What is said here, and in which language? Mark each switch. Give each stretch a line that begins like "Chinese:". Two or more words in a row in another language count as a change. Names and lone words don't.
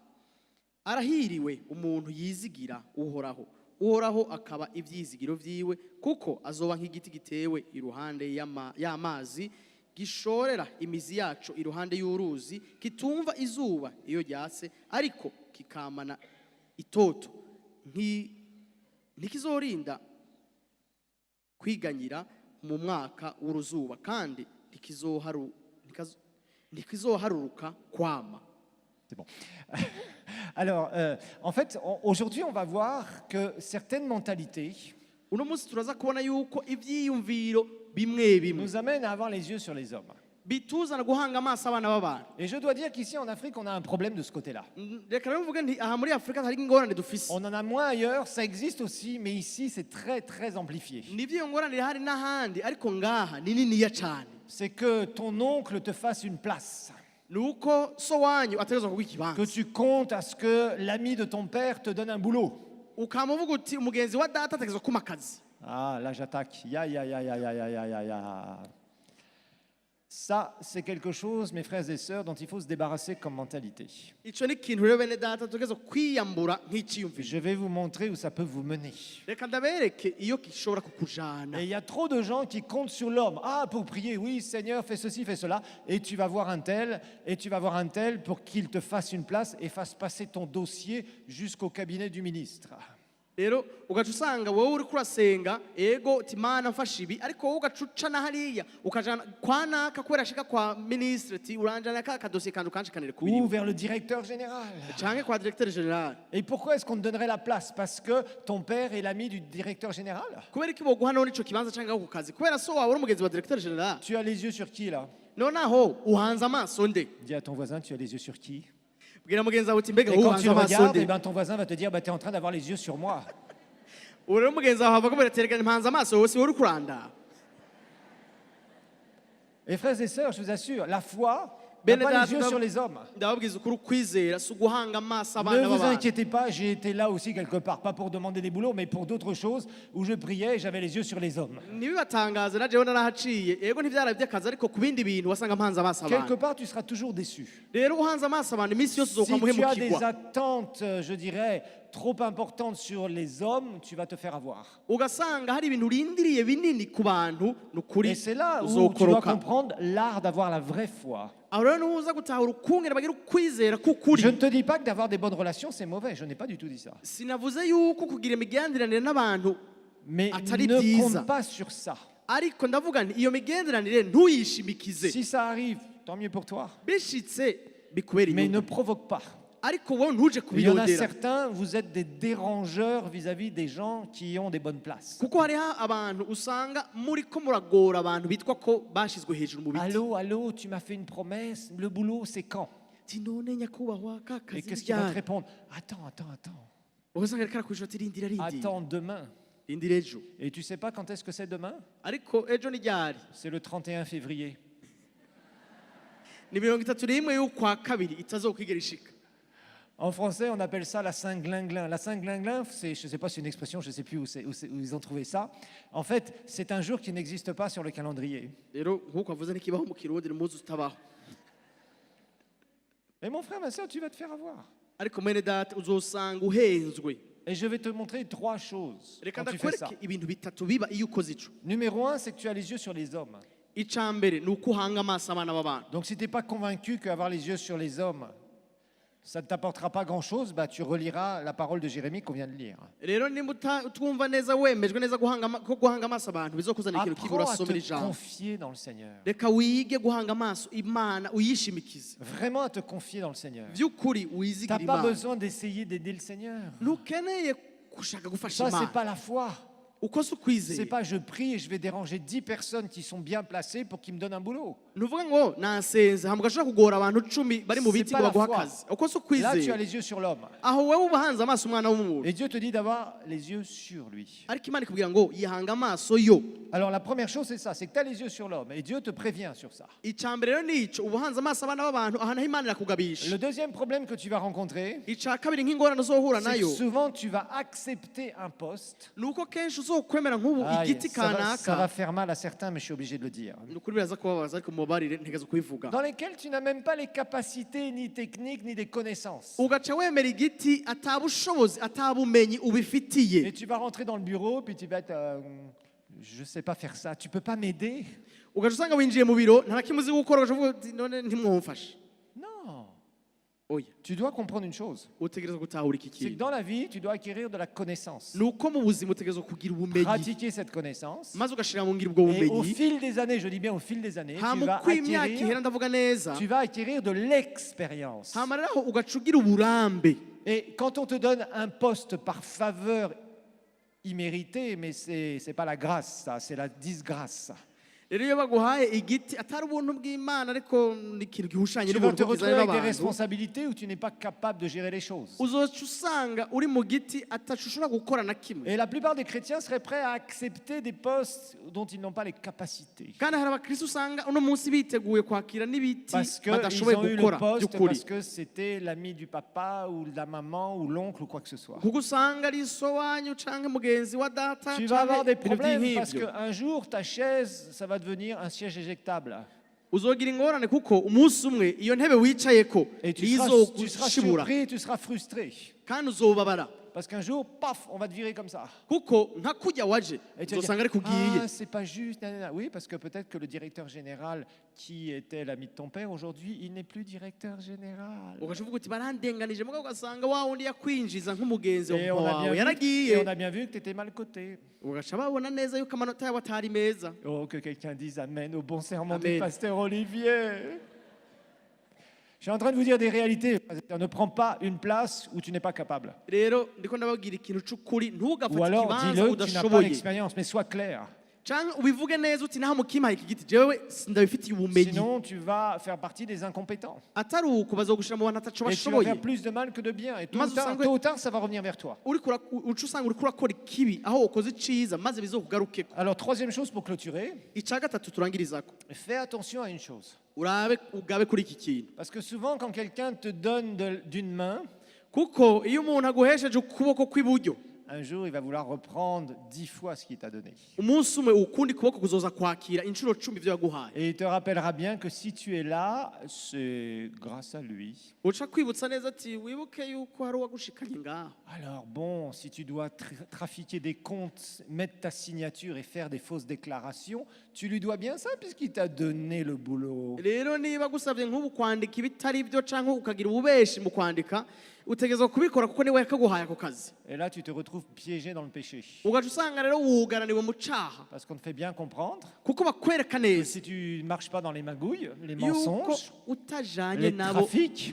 Rundi: Arahiriwe umuntu yizigira uhoraho, uhoraho akaba ibyizigiro vyiwe kuko azoba nk'igiti gitewe iruhande y'amazi gishorera imizi yacu iruhande y'uruzi kitumva izuba iyo ryatse ariko kikamana itoto ntikizorinda kwiganyira mu mwaka w'uruzuba kandi ntikizoharuruka kwama.
French: C'est bon. Alors, en fait, aujourd'hui, on va voir que certaines mentalités
Rundi: Uno munsi turaza kubona yuko ivyiyumviro bimwe bimwe
French: nous amènent à avoir les yeux sur les hommes.
Rundi: bituzana guhanga amaso abana b'abantu.
French: Et je dois dire qu'ici en Afrique, on a un problème de ce côté-là.
Rundi: Reka rero mvuge nti aha muri Afrika hari ingorane dufise.
French: On en a moins ailleurs, ça existe aussi, mais ici, c'est très, très amplifié.
Rundi: Nivyo iyo ngorane hari n'ahandi ariko ngaha ni niniya cane.
French: C'est que ton oncle te fasse une place,
Rundi: Nuko so wanyu ategerezwa kuguha ikibanza.
French: que tu comptes à ce que l'ami de ton père te donne un boulot.
Rundi: Ukamuvuga uti umugenzi wa data ategerezwa kuma akazi.
French: Ah, là, j'attaque. Ya, ya, ya, ya, ya, ya, ya, ya, ya. Ça, c'est quelque chose, mes frères et sœurs, dont il faut se débarrasser comme mentalité.
Rundi: Ico ni ikintu rero bene data tutegerezwa kwiyambura nk'iciyumviro.
French: Je vais vous montrer où ça peut vous mener.
Rundi: Reka ndabereke iyo gishobora kukujana.
French: Et il y a trop de gens qui comptent sur l'homme. Ah, pour prier, oui, Seigneur, fais ceci, fais cela. Et tu vas voir un tel, et tu vas voir un tel pour qu'il te fasse une place et fasse passer ton dossier jusqu'au cabinet du ministre.
Rundi: Rero ugaca usanga wowe uri kurasenga ego timana mfasha ibi ariko wowe ugaca uca na hariya ukajana kwa naka kubera ashika kwa ministre ti uranjana ka kadosiye kandi ukanshikanire
French: Ou
Rundi: kubiri
French: vers le directeur général.
Rundi: canke kwa
French: directeur général. Et pourquoi est-ce qu'on te donnerait la place? Parce que ton père est l'ami du directeur général?
Rundi: Kubera iki boguha none ico kibanza canke ku kazi kubera so wawe uri umugenzi wa
French: directeur général. Tu as les yeux sur qui là?
Rundi: Nonaho uhanze amaso nde?
French: Dis à ton voisin, tu as les yeux sur qui?
Rundi: Bwira mugenzi wawe uti mbega
French: Et quand
Rundi: uhanze
French: tu
Rundi: amaso
French: regardes, eh
Rundi: nde?
French: ben, ton voisin va te dire, bah, tu es en train d'avoir les yeux sur moi.
Rundi: Uri mugenzi wawe avuga ngo terega mpanze amaso wowe si uri kuranda.
French: Et frères et sœurs, je vous assure, la foi n'a
Rundi: Bene
French: pas les yeux
Rundi: data
French: sur les hommes.
Rundi: ndababwiza ukuri kwizera si uguhanga amaso
French: Ne
Rundi: abana
French: vous
Rundi: b'abantu.
French: inquiétez pas, j'ai été là aussi quelque part, pas pour demander des boulots, mais pour d'autres choses, où je priais et j'avais les yeux sur les hommes.
Rundi: Ntibibatangaze na jewe narahaciye yego ntivyara by'akazi ariko ku bindi bintu wasanga mpanze amaso
French: Quelque
Rundi: abantu.
French: part, tu seras toujours déçu.
Rundi: Rero uhanze amaso abantu iminsi yose
French: Si
Rundi: uzoka
French: tu as des
Rundi: muhemukirwa.
French: attentes, je dirais, trop importantes sur les hommes, tu vas te faire avoir.
Rundi: Ugasanga hari ibintu urindiriye binini ku bantu nukuri
French: Et c'est là où tu dois
Rundi: uzokoroka.
French: comprendre l'art d'avoir la vraie foi.
Rundi: Aho rero nuza gutahura ukungene bagira ukwizera k'ukuri.
French: Je ne te dis pas que d'avoir des bonnes relations, c'est mauvais, je n'ai pas du tout dit ça.
Rundi: Sinavuze yuko kugira imigenderanire n'abantu
French: Mais
Rundi: Atari
French: ne
Rundi: byiza.
French: compte pas sur ça.
Rundi: ariko ndavuga nti iyo migenderanire ntuyishimikize.
French: Si ça arrive, tant mieux pour toi.
Rundi: Bishitse bikubera
French: Mais ne
Rundi: inyungu
French: provoque pas.
Rundi: ariko wowe ntuje
French: Il y en a
Rundi: kubirondera.
French: certains, vous êtes des dérangeurs vis-à-vis des gens qui ont des bonnes places.
Rundi: kuko hariho abantu usanga muri ko muragora abantu bitwa ko bashizwe hejuru mu biti.
French: Allô, allô, tu m'as fait une promesse, le boulot c'est quand?
Rundi: Ti none nyakubahwa ka
French: Et
Rundi: kazi
French: qu'est-ce qu'il va te
Rundi: ryari?
French: répondre? Attends, attends, attends.
Rundi: ugasanga ariko arakwishura ati rindira rindira.
French: Attends demain.
Rundi: rindira ejo
French: Et tu sais pas quand est-ce que c'est demain?
Rundi: ariko ejo ni ryari
French: C'est le 31 février.
Rundi: ni 31 y'ukwa kabiri itazokwigera ishika.
French: En français, on appelle ça la Saint-Glinglin. La Saint-Glinglin, je ne sais pas si c'est une expression, je ne sais plus où ils ont trouvé ça. En fait, c'est un jour qui n'existe pas sur le calendrier.
Rundi: Rero nk'uko avuze n'ikibaho mu kirundi n'umuzi utabaho.
French: Mais mon frère, ma soeur, tu vas te faire avoir.
Rundi: Ariko mwene data uzosanga uhenzwe.
French: Et je vais te montrer 3 choses
Rundi: Reka
French: quand tu fais ça.
Rundi: ndakwereke ibintu bitatu biba iyo ukoze ico.
French: Numéro 1, c'est que tu as les yeux sur les hommes.
Rundi: Ica mbere ni uko uhanga amaso abana b'abantu.
French: Donc si tu n'es pas convaincu qu'avoir les yeux sur les hommes, ça ne t'apportera pas grand-chose, bah, tu reliras la parole de Jérémie qu'on vient de lire.
Rundi: Rero nimba twumva neza wemejwe neza ko guhanga amaso abantu bizokuzanira ikintu kibi
French: Apprends à
Rundi: urasomera
French: te
Rundi: ijambo.
French: confier dans le Seigneur.
Rundi: Reka wige guhanga amaso Imana uyishimikize.
French: Vraiment à te confier dans le Seigneur.
Rundi: Vy'ukuri
French: Tu
Rundi: wizigira
French: n'as pas
Rundi: Imana.
French: besoin d'essayer d'aider le Seigneur.
Rundi: Ntukeneye gushaka gufasha
French: Ça, c'est
Rundi: Imana.
French: pas la foi.
Rundi: Uko si
French: C'est
Rundi: ukwizera.
French: pas je prie et je vais déranger 10 personnes qui sont bien placées pour qu'ils me donnent un boulot.
Rundi: Nuvuga ngo nasenze hambwa ashobora kugora abantu 10 bari mu
French: C'est
Rundi: biti
French: pas
Rundi: ngo
French: la
Rundi: baguha
French: foi.
Rundi: akazi. Uko si
French: Là, tu as
Rundi: ukwizera.
French: les yeux sur l'homme.
Rundi: Aho wewe ubahanze amaso umwana w'umuntu.
French: Et Dieu te dit d'avoir les yeux sur lui.
Rundi: Ariko Imana ikubwira ngo yihanga amaso yo.
French: Alors la première chose, c'est ça, c'est que tu as les yeux sur l'homme. Et Dieu te prévient sur ça.
Rundi: Ica mbere rero nico ubuhanze amaso abana b'abantu aha naho Imana irakugabisha.
French: Le deuxième problème que tu vas rencontrer,
Rundi: Ica kabiri nk'ingorane uzohura
French: c'est que
Rundi: nayo
French: souvent tu vas accepter un poste.
Rundi: nuko kenshi uzokwemera nk'ubu
French: Aïe,
Rundi: igiti
French: ça va
Rundi: kanaka
French: faire mal à certains, mais je suis obligé de le dire.
Rundi: nukuri biraza kubabaza ariko mubabarire ntegezo kubivuga.
French: Dans lesquels tu n'as même pas les capacités, ni techniques, ni des connaissances.
Rundi: Ugaca wemera igiti atabushobozi atabumenyi
French: Et
Rundi: ubifitiye.
French: tu vas rentrer dans le bureau, puis tu vas être... je ne sais pas faire ça, tu peux pas m'aider?
Rundi: Ugaca usanga winjiye mu biro nta kimwe uzi gukora ugaca uvuga uti none ntimwumfashe.
French: Non.
Rundi: Oya
French: Tu dois comprendre une chose.
Rundi: utegereza gutahura iki
French: C'est que
Rundi: kintu.
French: dans la vie, tu dois acquérir de la connaissance.
Rundi: Nuko mu buzima utegereza kugira ubumenyi
French: Pratiquer cette connaissance.
Rundi: maze ugashira mu ngiro ubwo
French: Et au
Rundi: bumenyi.
French: fil des années, je dis bien au fil des années,
Rundi: Hama uko imyaka ihera ndavuga neza.
French: tu vas acquérir de l'expérience.
Rundi: Hama rero ugaca ugira uburambe.
French: Et quand on te donne un poste par faveur imméritée, mais c'est pas la grâce, ça, c'est la disgrâce.
Rundi: Rero iyo baguhaye igiti atari ubuntu bw'Imana ariko ni ikintu gihushanye
French: Tu vas te
Rundi: n'ubuntu
French: retrouver
Rundi: bw'Imana
French: avec des
Rundi: n'abantu.
French: responsabilités où tu n'es pas capable de gérer les choses.
Rundi: Uzoca usanga uri mu giti atashobora gukora na kimwe.
French: Et la plupart des chrétiens seraient prêts à accepter des postes dont ils n'ont pas les capacités.
Rundi: Kandi hari abakristo usanga uno munsi biteguye kwakira n'ibiti
French: Parce qu'ils
Rundi: badashoboye
French: ont eu le
Rundi: gukora
French: poste,
Rundi: by'ukuri.
French: parce que c'était l'ami du papa ou de la maman ou l'oncle ou quoi que ce soit.
Rundi: kuko usanga ari so wanyu canke mugenzi wa data
French: Tu vas avoir des
Rundi: canke ibintu
French: problèmes parce
Rundi: by'nk'ivyo.
French: qu'un jour, ta chaise, ça va devenir un siège éjectable.
Rundi: Uzogira ingorane kuko umunsi umwe iyo ntebe wicayeko
French: Et tu seras
Rundi: izogushibura
French: surpris, tu seras frustré.
Rundi: kandi uzobabara
French: Parce qu'un jour, paf, on va te virer comme ça.
Rundi: kuko nka kurya waje
French: Et tu vas
Rundi: uzosanga ari
French: dire,
Rundi: kugiye.
French: ah, c'est pas juste. Nanana. Oui, parce que peut-être que le directeur général qui était l'ami de ton père, aujourd'hui, il n'est plus directeur général.
Rundi: ugaca uvuga uti barandenganije mugabo ugasanga wa wundi yakwinjiza nk'umugenzi
French: Et on,
Rundi: wawe
French: a
Rundi: yaragiye.
French: bien vu que tu étais mal coté.
Rundi: ugaca babona neza yuko amanota yawe atari meza.
French: Oh, que quelqu'un dise Amen au bon serment Amen. du pasteur Olivier. Je suis en train de vous dire des réalités. Ne prends pas une place où tu n'es pas capable.
Rundi: rero ndiko ndababwira ikintu c'ukuri
French: Ou
Rundi: ntugafate
French: alors
Rundi: ikibanza
French: dis-le, tu n'as pas
Rundi: udashoboye
French: l'expérience, mais sois clair.
Rundi: canke ubivuge neza uti naho mukimpaye iki giti jewe ndabifitiye ubumenyi.
French: Sinon, tu vas faire partie des incompétents.
Rundi: atari uko bazogushira mu bantu ataco
French: Et tu vas
Rundi: bashoboye.
French: faire plus de mal que de bien. Et
Rundi: Mas usanga-
French: tôt ou tard, ça va revenir vers toi.
Rundi: uca usanga uriko urakora ikibi aho ukoze iciza maze bizokugarukeko.
French: Alors, troisième chose pour clôturer,
Rundi: Ica gatatu turangirizako
French: fais attention à une chose.
Rundi: ugabe kuri iki kintu
French: Parce que souvent, quand quelqu'un te donne d'une main,
Rundi: kuko iyo umuntu aguhesheje ukuboko kw'iburyo
French: un jour, il va vouloir reprendre 10 fois ce qu'il t'a donné.
Rundi: umunsi umwe ukundi kuboko kuzoza kwakira inshuro 10 ivyo yaguhaye.
French: Et il te rappellera bien que si tu es là, c'est grâce à lui.
Rundi: uca kwibutsa neza ati wibuke yuko hari uwagushikanye ngaho.
French: Alors bon, si tu dois trafiquer des comptes, mettre ta signature et faire des fausses déclarations, tu lui dois bien ça puisqu'il t'a donné le boulot.
Rundi: rero niba gusabye nk'ubu kwandika ibitari byo canke ukagira ububeshi mu kwandika utegerezwa kubikora kuko niwe yakaguhaye ako kazi.
French: Et là, tu te retrouves piégé dans le péché.
Rundi: ugaca usanga rero wugaraniwe mu caha
French: Parce qu'on te fait bien comprendre
Rundi: kuko bakwereka
French: que
Rundi: neza
French: si tu ne marches pas dans les magouilles, les
Rundi: yuko
French: mensonges,
Rundi: utajanye
French: les
Rundi: nabo
French: trafics,